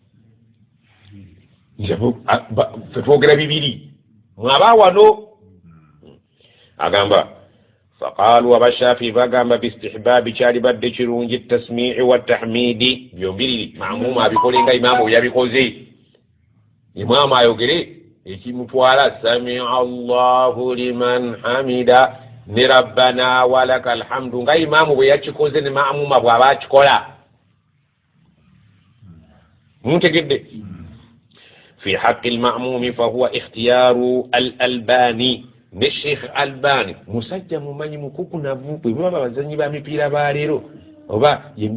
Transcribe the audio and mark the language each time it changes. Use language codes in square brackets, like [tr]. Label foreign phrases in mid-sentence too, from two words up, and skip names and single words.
[lg] ffe twogera bibiri mwaba wano agamba faqalu abashafi bagamba bistihbabi kyali badde kirungi [ar] tasmii watahmidi [lg] byombiriri maamuma abikolenga imaamu yabikoze imaamu ayogere ekimutwala [ar] samia allahu liman hamida [lg] ne [ar] rabbana walaka alhamdu [lg] nga imaamu bwe yakikoze ne maamuma bw'aba akikola muntegedde [ar] fi haqqi almamumi fahuwa ikhtiyaru alalbani [lg] ne sheikh albani musajja mumanyi mukukunavu bwe baba abazanyi ba mipiira baleero oba ye